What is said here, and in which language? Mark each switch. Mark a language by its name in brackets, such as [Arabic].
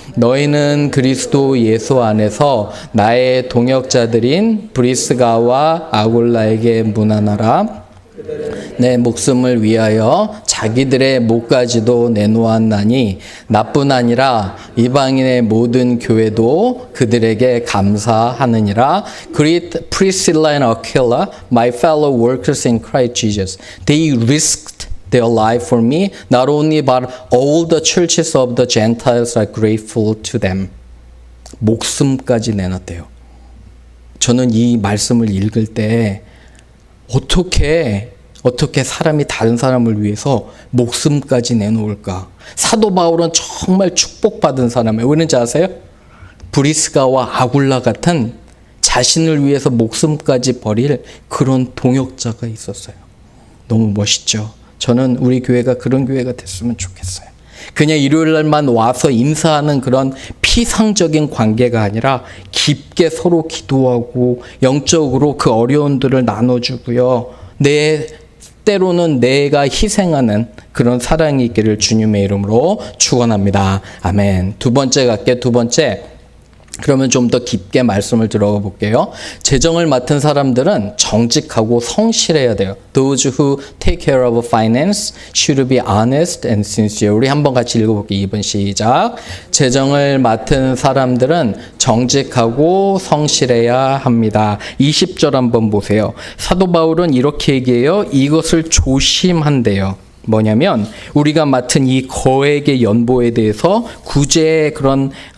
[Korean] 너희는 그리스도 예수 안에서 나의 동역자들인 브리스가와 아굴라에게 문안하라. 내 목숨을 위하여 자기들의 목까지도 내놓았나니 나뿐 아니라 이방인의 모든 교회도 그들에게 감사하느니라. [English] Greet Priscilla and Aquila, my fellow workers in Christ Jesus. They risked their life for me, not only but all the churches of the Gentiles are grateful to them. [Korean] 목숨까지 내놨대요. 저는 이 말씀을 읽을 때 어떻게 사람이 다른 사람을 위해서 목숨까지 내놓을까? 사도 바울은 정말 축복받은 사람이에요. 왜는지 아세요? 브리스가와 아굴라 같은 자신을 위해서 목숨까지 버릴 그런 동역자가 있었어요. 너무 멋있죠? 저는 우리 교회가 그런 교회가 됐으면 좋겠어요. 그냥 일요일 날만 와서 인사하는 그런 피상적인 관계가 아니라 깊게 서로 기도하고 영적으로 그 어려움들을 나눠주고요. 때로는 내가 희생하는 그런 사랑이 있기를 주님의 이름으로 축원합니다. 아멘. 두 번째 갈게요. 두 번째. 그러면 좀 더 깊게 말씀을 들어가 볼게요. 재정을 맡은 사람들은 정직하고 성실해야 돼요. [English] Those who take care of finance should be honest and sincere. [Korean] 우리 한번 같이 읽어볼게요. 2번 시작. 재정을 맡은 사람들은 정직하고 성실해야 합니다. 20절 한번 보세요. 사도 바울은 이렇게 얘기해요. 이것을 조심한대요. 뭐냐면 우리가 맡은 이 거액의 연보에 대해서 구제의 그런